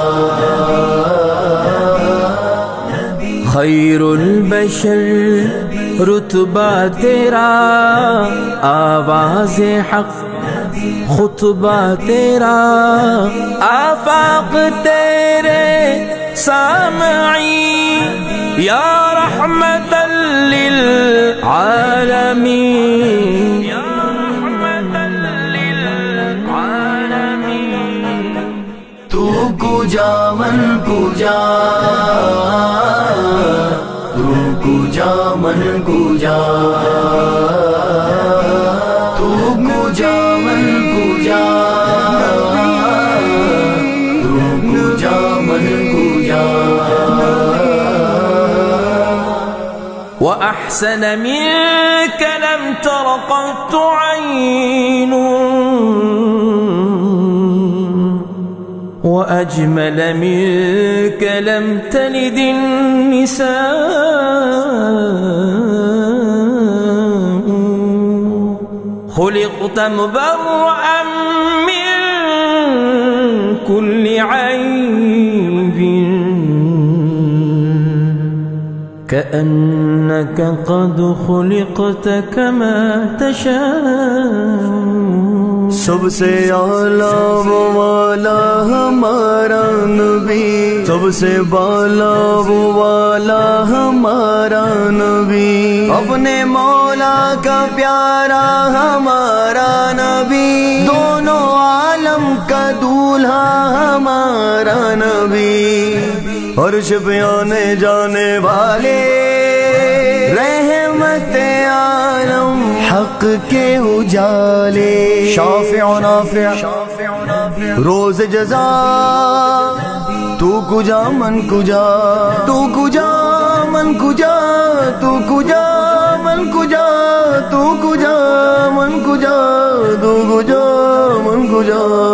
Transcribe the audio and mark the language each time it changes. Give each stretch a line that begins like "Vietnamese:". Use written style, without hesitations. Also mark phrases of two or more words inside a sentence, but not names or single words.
Urdu: خیر البشر رتبہ تیرا آواز حق، خطبہ تیرا آفاق تیرے سامعین،
Arabic: یا رحمت للعالمین، یا رحمت للعالمین۔
Persian: تو کجا من کجا، تو کجا من کجا، تو کجا من کجا، تو کجا من کجا۔
Arabic: وأحسن منك لم تر قط عين، وأجمل منك لم تلد النساء، خلقت مبرأ من كل عيب، كأنك قد خلقت كما تشاء۔
Urdu: سب سے اعلیٰ وہ والا ہمارا نبی، سب سے بالا وہ والا ہمارا نبی، اپنے مولا کا پیارا ہمارا نبی، دونوں عالم کا دولہا ہمارا نبی، عرش پہ آنے جانے والے رحمت عالم، حق کے اجالے، شافع و نافع روز جزا،
Persian: تو کجا من کجا، تو کجا من کجا، تو کجا من کجا، تو کجا من کجا، تو کجا من کجا۔